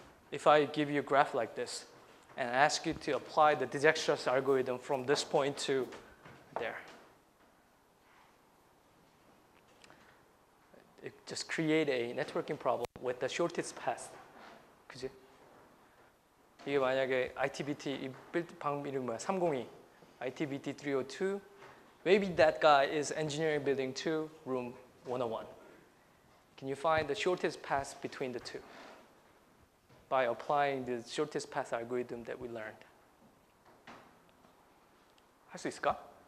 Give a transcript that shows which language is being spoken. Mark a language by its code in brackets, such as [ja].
[en] If I give you a graph like this and ask you to apply the Dijkstra's algorithm from this point to there, it just create a networking problem with the shortest path. [ko] 그지? 이게 만약에 ITBT 이 방 이름 뭐야? 302, ITBT 302. [en] Maybe that guy is engineering building 2, room 101. Can you find the shortest path between the two by applying the shortest path algorithm that we learned? [ko] 할 수 있을까?